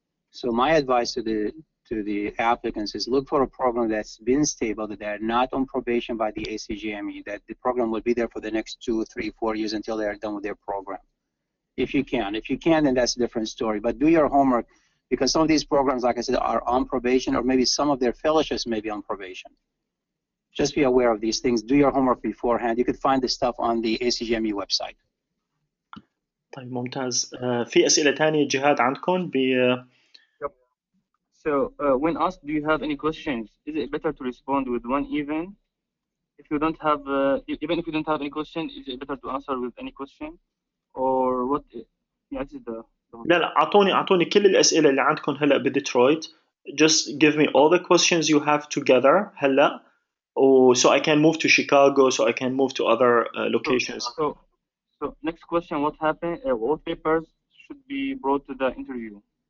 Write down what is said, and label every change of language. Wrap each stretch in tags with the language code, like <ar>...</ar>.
<en>So my advice to the applicants is look for a program that's been stable, that they're not on probation by the ACGME, that the program will be there for the next 2, 3, 4 years until they are done with their program. If you can. If you can, then that's a different story. But do your homework, because some of these programs, like I said, are on probation, or maybe some of their fellowships may be on probation. Just be aware of these things. Do your homework beforehand. You could find this stuff on the ACGME website.</en> <ar>طيب ممتاز. في أسئلة تانية جهاد عندكم</ar> <en>So when asked, do you have any questions? Is it better to respond with one even? If you don't have, even if you don't have any question, is it better to answer with any question? Or what? Yeah, this is the</en> <ar>لا أعطوني كل الأسئلة اللي عندكم هلا بديترويت.</ar> <en>Just give me all the questions you have together هلا, so I can move to Chicago, so I can move to other locations. So next question, what happened? What papers should be brought to the interview?</en>